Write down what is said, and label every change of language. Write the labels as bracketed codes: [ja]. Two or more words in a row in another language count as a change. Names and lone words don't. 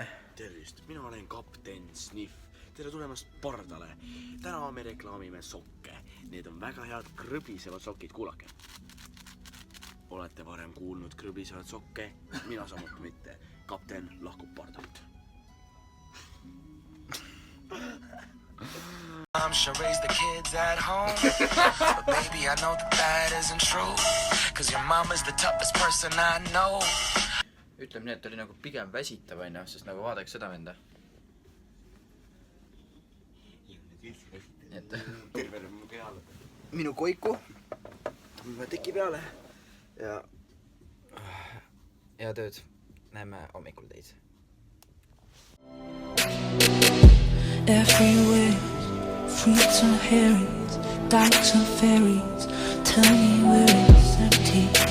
[et] Tervist, mina olen kapten Sniff. Tere tulemast pardale. Täna me reklaamime sokke. Need on väga head krõbisevad sokid, kuulake. Olete varem kuulnud krõbisevad sokke? Mina samuti mitte. Kapten lahkub pardalt. [en] Mom should raise the kids at home. But baby, I know that isn't true. Cause your mom is the toughest person I know. [et] Ütleme nii, et oli nagu pigem väsitav, sest nagu vaadake seda venda. Minu koiku. Ma teki peale. Ja tööd. Näeme hommikul teid. [en] Everywhere, fruits and herrings, dykes and fairies, tell me where it's empty.